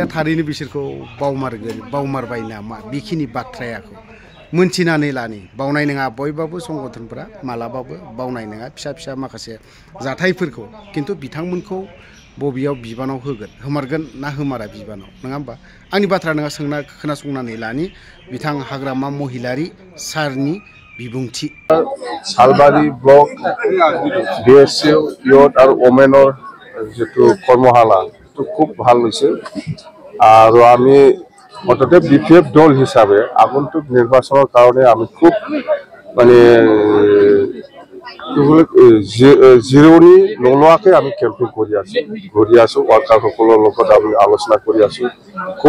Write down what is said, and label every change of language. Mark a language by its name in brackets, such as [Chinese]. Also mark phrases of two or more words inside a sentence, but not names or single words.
[Bodo] थारैनो बिसोरखौ बावमारबाय नामा बेखिनि बाथ्रायाखौ मोनथिनानै लानि बावनाय नङा बयबाबो संगठनफोरा मालाबाबो बावनाय नङा फिसा फिसा माखासे जाथायफोरखौ खिन्थु बिथांमोनखौ बबेयाव बिबानाव होमारगोन ना होमारा बिबानाव नङा होमबा आंनि बाथ्रा नङा खोनासंनानै लानि बिथां हाग्रामा महिलारी सारनि बिबुंथि [Assamese] सालबारी ब्लक BSF ইয়ত আৰু ওমেনৰ যেটো কৰ্মশালা তো খুব ভাল হৈছে আৰু আমি মততে BPF দল হিচাপে আগন্তুক নিৰ্বাচনৰ কাৰণে আমি খুব মানে জিৰণি নোলোৱাকৈ আমি কেম্পিং কৰি আছো ওয়ার্কারসকলৰ লগত আমি আলোচনা কৰি আছো খুব